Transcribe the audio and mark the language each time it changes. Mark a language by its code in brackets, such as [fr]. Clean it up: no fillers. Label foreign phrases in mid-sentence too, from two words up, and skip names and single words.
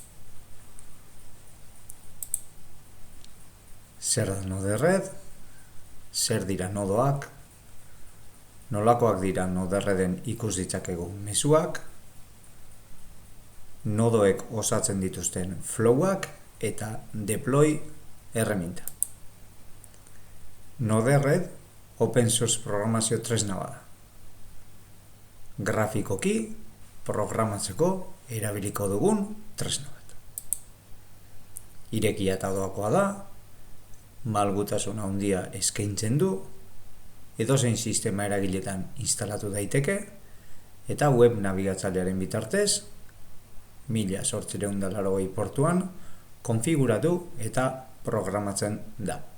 [eu] Zer da Node-RED, zer dira nodoak, nolakoak dira Node-RED-en ikus ditzakegu mezuak, nodoek osatzen dituzten flowak eta deploy erreminta. Node-RED [en] open source [eu] programazio tresna bada. Grafikoki programatzeko erabiliko dugun tresna bat. Irekia eta doakoa da, malgutasun handia eskaintzen du, edozein sistema eragiletan instalatu daiteke, eta web nabigatzailearen bitartez, 1880 portuan konfiguratu eta programatzen da.